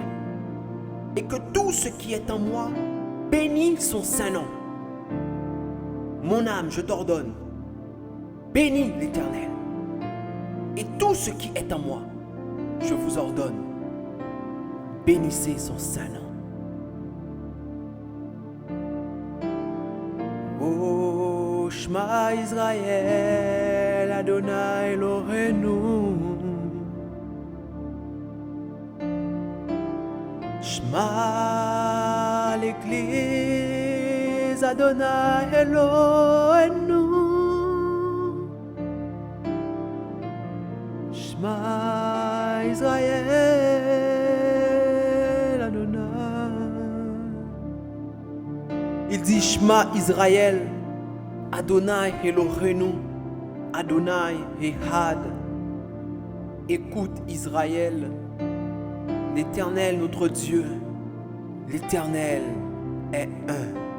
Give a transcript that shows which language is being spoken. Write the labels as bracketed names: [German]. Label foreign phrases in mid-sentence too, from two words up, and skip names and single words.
[French] Et que tout ce qui est en moi bénit son saint nom. Mon âme, je t'ordonne, bénis l'Éternel. Et tout ce qui est en moi, je vous ordonne, bénissez son saint nom. [Hebrew] Oh, שמע ישראל אדני אלהינו. Shema l'Église, אדני אלהינו. שמע ישראל אדני. [French] Il dit [Hebrew] שמע ישראל אדני אלהינו אדני אחד. [French] Écoute Israël, l'Éternel notre Dieu, l'Éternel est un.